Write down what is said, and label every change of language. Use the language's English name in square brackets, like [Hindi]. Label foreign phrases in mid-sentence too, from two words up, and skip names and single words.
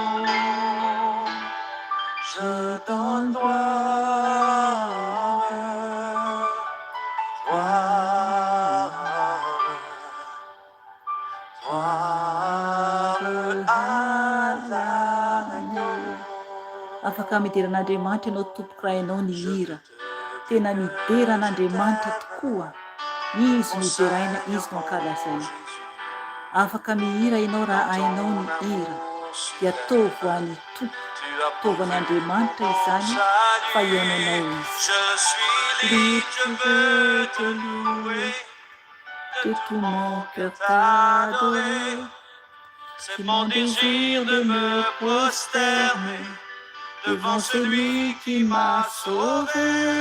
[French] Je donne gloire, gloire, gloire à l'agneau. [Malagasy] Afaka mideran'Andriamanitra ianao tompoka raha ianao ny hira. Tena mideran'Andriamanitra tokoa. Izy no ideraina, izy no ankalazaina. Afaka mihira ianao raha ainao ny hira. Dia tova any tompo, tova ny Andriamanitra izany fa ihaonanao izy. [French] Libre, je veux te louer, de tout mon cœur t'adorer. C'est mon désir de me prosterner devant celui qui m'a sauvé.